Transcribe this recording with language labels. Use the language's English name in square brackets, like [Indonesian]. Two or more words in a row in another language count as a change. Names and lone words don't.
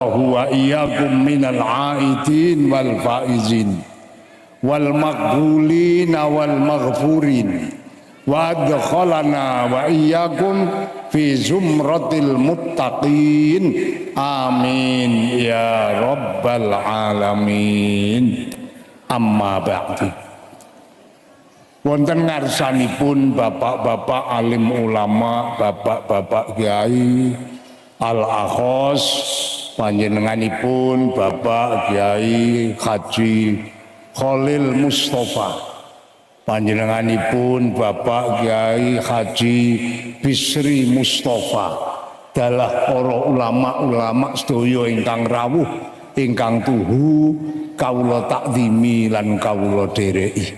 [Arabic] هو إياكم من العائدين والفائزين والمقبولين والمغفورين وأدخلنا وإياكم في زمرة المتقين آمين يا رب العالمين. أما بعد. [Javanese] Wonten ngarsanipun bapak-bapak alim ulama, bapak-bapak kiai al-akhos panjenenganipun Bapak Kiai Haji Khalil Mustafa, panjenenganipun Bapak Kiai Haji Bisri Mustafa, dalah para ulama-ulama sedaya ingkang rawuh, ingkang tuhu kawula takzimi lan kawula dhereki.